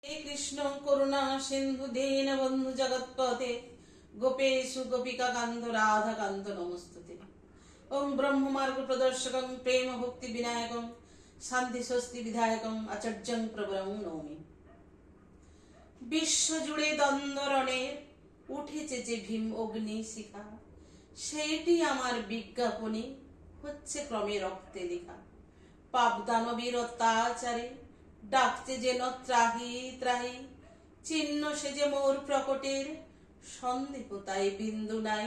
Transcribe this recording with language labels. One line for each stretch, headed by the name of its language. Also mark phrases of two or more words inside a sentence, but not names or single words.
Sanskrit: हे कृष्ण करुणा सिंधु दीनबंधु जगत्पते गोपेशु गोपिका कांत राधा कांत नमस्तुते। ओम ब्रह्म मार्ग प्रदर्शकं प्रेम भक्ति विनायकं शांति स्वस्ति विधायकं आचार्यं प्रवरं नौमि।
Bangla: বিশ্ব জুড়ে দ্বন্দ্বরণে উঠেছে যে ভীম অগ্নি শিখা, সেইটি আমার বিজ্ঞাপনে হচ্ছে ক্রমে রক্তে লেখা। পাপ দানবীর অত্যাচারে ডাকছে যেন ত্রাহি ত্রাহি, চিহ্ন সে যে মোর প্রকটের সন্দেহ তাই বিন্দু নাই।